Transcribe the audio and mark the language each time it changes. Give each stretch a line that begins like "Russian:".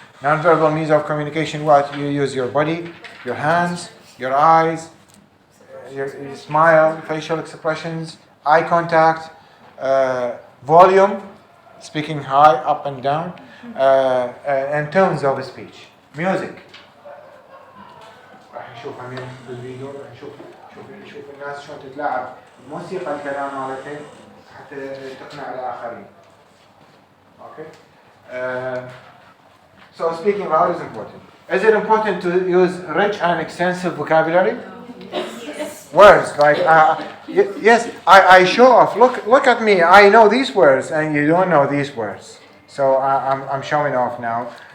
English: Non-verbal means of communication, what? You use your body, your hands, your eyes, your smile, facial expressions, eye contact, volume, speaking high, up and down, and tones of speech. Music.
Arabic: راح نشوف بالفيديو راح نشوف الناس شلون تتلاعب بموسيقى الكلام مالتهم حتى تقنع الآخرين.
English: Okay. So speaking loud is important. Is it important to use rich and extensive vocabulary? Yes. Words like yes, I show off. Look at me. I know these words, and you don't know these words. So I'm showing off now.